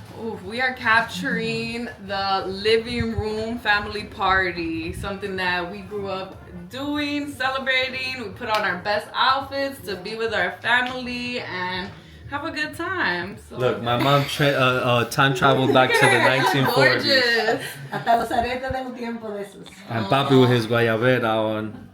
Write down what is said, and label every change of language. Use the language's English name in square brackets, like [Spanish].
[English] Ooh, we are capturing the living room family party, something that we grew up doing, celebrating. We put on our best outfits to be with our family and have a good time. So. Look, my mom time traveled back to the 1940s. Gorgeous. [Spanish] Hasta los aretes de un tiempo de esos. [English] And Papi with his guayabera on.